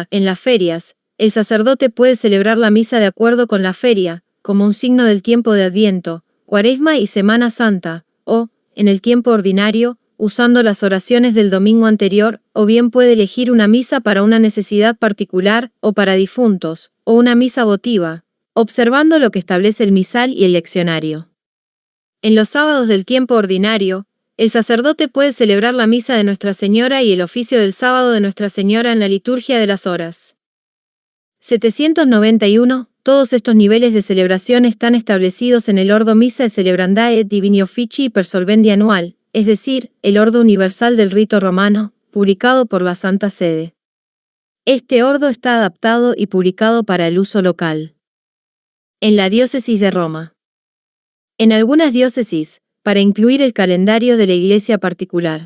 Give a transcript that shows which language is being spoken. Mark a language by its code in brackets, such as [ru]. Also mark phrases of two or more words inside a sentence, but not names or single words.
[es] En las ferias, el sacerdote puede celebrar la misa de acuerdo con la feria, como un signo del tiempo de Adviento, Cuaresma y Semana Santa, o, en el tiempo ordinario, usando las oraciones del domingo anterior, o bien puede elegir una misa para una necesidad particular, o para difuntos, o una misa votiva, observando lo que establece el misal y el leccionario. En los sábados del tiempo ordinario, el sacerdote puede celebrar la misa de Nuestra Señora y el oficio del sábado de Nuestra Señora en la liturgia de las horas. 791. Todos estos niveles de celebración están establecidos en el Ordo Missae Celebrandae et Divini Officii per Solvendi Annual, es decir, el Ordo Universal del Rito Romano, publicado por la Santa Sede. Este ordo está adaptado y publicado para el uso local. En la diócesis de Roma. En algunas diócesis, para incluir el calendario de la Iglesia particular.